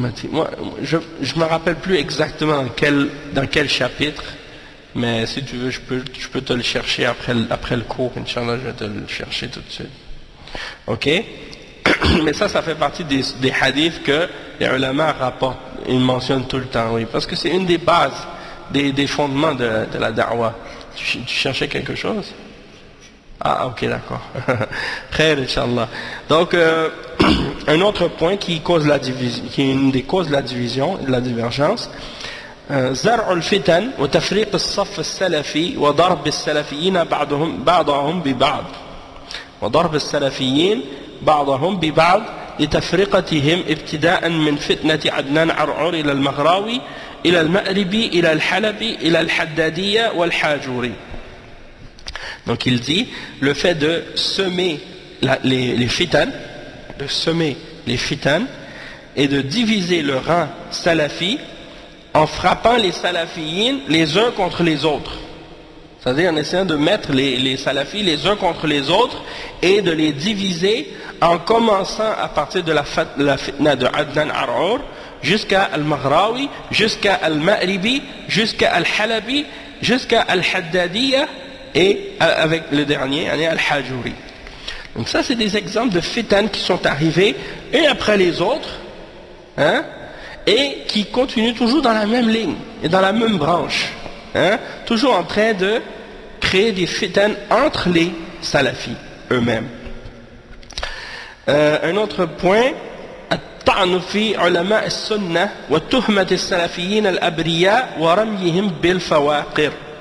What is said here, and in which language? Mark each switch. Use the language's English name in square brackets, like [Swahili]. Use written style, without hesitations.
[French] Moi, je me rappelle plus exactement dans quel chapitre, mais si tu veux, je peux te le chercher après le cours, Inch'Allah, je vais te le chercher tout de suite. Ok? Mais ça fait partie des hadiths que les ulama rapportent, ils mentionnent tout le temps, oui, parce que c'est une des bases, des fondements de la da'wah. Tu cherchais quelque chose? Ah, ok, d'accord. Khair, Inch'Allah. Donc, un autre point qui est une des causes de la division, de la divergence, [Arabic] زرع الفتن وتفريق الصف السلفي وضرب السلفيين بعضهم ببعض وضرب السلفيين بعضهم ببعض لتفرقتهم ابتداء من فتنة عدنان عرعور إلى المغراوي إلى المأربي إلى الحلبي إلى الحدادية والحاجوري. [French] Donc il dit le fait de semer les fitan, de semer les fitan et de diviser le rang salafi en frappant les salafiyines les uns contre les autres. C'est-à-dire en essayant de mettre les salafis les uns contre les autres et de les diviser en commençant à partir de la fitna de Adnan Ar'ur jusqu'à Al-Maghrawi, jusqu'à Al-Ma'ribi, jusqu'à Al-Halabi, jusqu'à Al-Haddadiyya et avec le dernier, Al-Hajuri. Donc ça c'est des exemples de fitan qui sont arrivés un après les autres, hein, et qui continuent toujours dans la même ligne et dans la même branche, hein, toujours en train de créer des fitan entre les salafis eux-mêmes. Un autre point, [Arabic] الطعن في علماء السنة وتهمة السلفيين الأبرياء ورميهم بالفواقر.